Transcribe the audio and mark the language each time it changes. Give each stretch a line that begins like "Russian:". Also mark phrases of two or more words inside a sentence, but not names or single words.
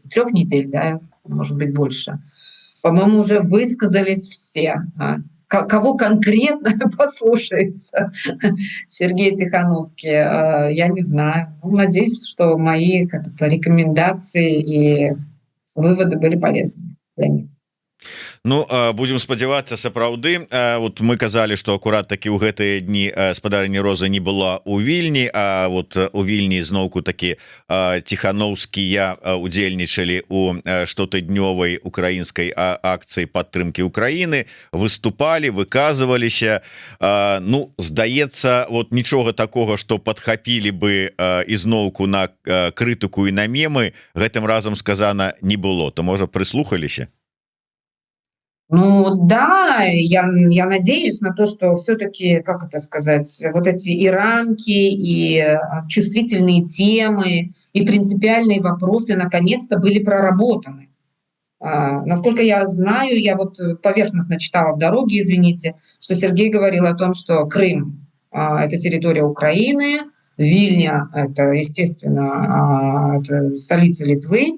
Russian: 3 недель, да, может быть, больше. По-моему, уже высказались все. Кого конкретно послушается Сергей Тихановский, я не знаю. Надеюсь, что мои рекомендации и выводы были полезны для них.
Belarusian: Ну, будем спадзявацца, сапраўды. Вот мы казалі, што акурат такі ў гэтыя дні спадарыні Розы не была у Вільні, а вот у Вільні зноўку такі Ціхановскія удзельнічалі у штотыднёвай украінскай акцыі падтрымкі Украіны, выступалі, выказваліся. Ну, здаецца, вот нічога такога, што падхапілі бы ізноўку на крытыку і на мемы, гэтым разам сказана не было. То, можа, прыслухаліся? Ну да,
Russian: я надеюсь на то, что все-таки, как это сказать, вот эти и рамки, и чувствительные темы, и принципиальные вопросы наконец-то были проработаны. Насколько я знаю, я вот поверхностно читала в дороге, извините, что Сергей говорил о том, что Крым это территория Украины, Вильня – это, естественно, это столица Литвы.